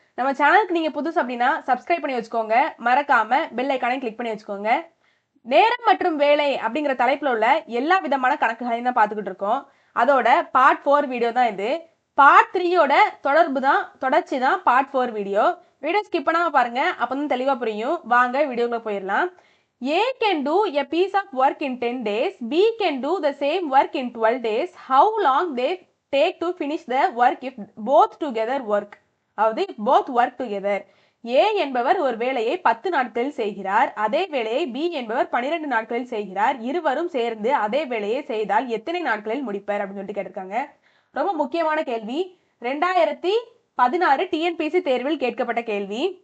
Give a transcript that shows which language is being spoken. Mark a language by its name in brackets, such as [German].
[Tamil] நம்ம சேனலுக்கு நீங்க புதுசு அப்படின்னா சப்ஸ்கிரைப் பண்ணி வச்சுக்கோங்க. மறக்காம பெல் ஐக்கானை கிளிக் பண்ணி வச்சுக்கோங்க. நேரம் மற்றும் வேலை அப்படிங்கிற தலைப்புல உள்ள எல்லா விதமான கணக்குகளையும் தான் பார்த்துக்கிட்டு இருக்கோம். அதோட பார்ட் 4 வீடியோ தான் இது. பார்ட் 3யோட தொடர்ச்சி தான் பார்ட் 4 வீடியோ. வீடியோ ஸ்கிப் பண்ணாம பாருங்க, அப்பதான் தெளிவா புரியும். வாங்க வீடியோக்குள்ள போயிடலாம். [English] A can do a piece of work in 10 days. B can do the same work in 12 days. How long they take to finish the work if both together work? [Tamil] அதாவது [English] both work together. [Tamil] A என்பவர் ஒரு வேலையை 10 நாட்களில் செய்கிறார். அதே வேலையை B என்பவர் 12 நாட்களில் செய்கிறார். இருவரும் சேர்ந்து அதே வேலையை செய்தால் எத்தனை நாட்களில் முடிப்பர் அப்படின்னு சொல்லிட்டு கேட்டிருக்காங்க. ரொம்ப முக்கியமான கேள்வி. 2016 டிஎன்பிசி தேர்வில் கேட்கப்பட்ட கேள்வி.